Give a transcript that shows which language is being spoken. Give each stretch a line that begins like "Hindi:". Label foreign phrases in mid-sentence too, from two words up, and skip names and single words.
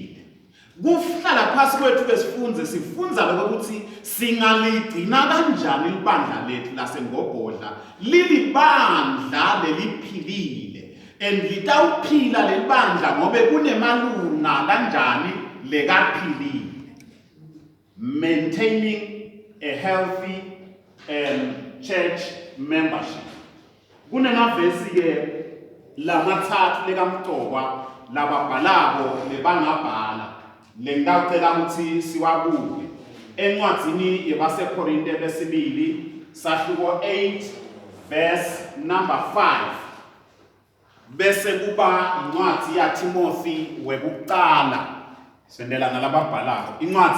Swati: Kuhlala phasi kwethu sifunza lokuthi singaligcina kanjani libandla lethu laseMgogodla lilibandla leliphilile and litawuphila lelibandla ngobe kunemalunga kanjani lekaphilile.
English: Maintaining a healthy church membership.
Swati: Kunemavesi ke lamathathu lekaMgcokwa lababhalako lebangabhala lengicela ukuthi siwabuke encwadzini yabaseKorinte besibili sahluko 8 verse number 5 bese kuba incwadi yaTimothy wekuqala sendela nalababhalako incwadi